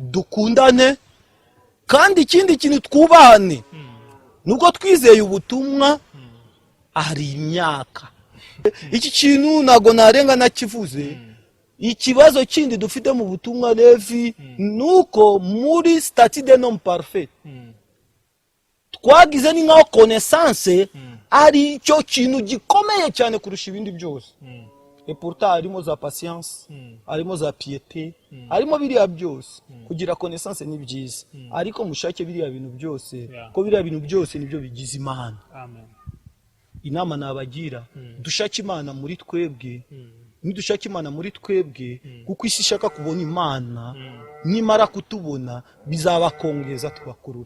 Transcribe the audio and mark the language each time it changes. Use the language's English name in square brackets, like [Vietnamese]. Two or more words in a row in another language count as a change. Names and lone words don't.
[Kinyarwanda] Dukundane, kandi ikindi kintu twubahane. nuko twizeye ubutumwa ari imyaka iki kintu nago narenga nakivuze. Ikibazo kindi dufite mu butumwa Levi nuko muri [French] statut de non parfait [Kinyarwanda] twagize ni nkaho connaissance ari cyo kintu gikomeye cyane kurusha ibindi byose. [French] Et pourtant [Kinyarwanda] harimo za patience, harimo za piété, harimo biriya byose. Kugira connaissance ni byiza, ariko mushake biriya bintu byose, ko biriya bintu byose nibyo bigize Imana. Amen. Inama nabagira, dushake Imana muri twebwe. Nidushake Imana muri twebwe, kuko isi ishaka kubona Imana, nimara kutubona bizabakongeza tubakurure.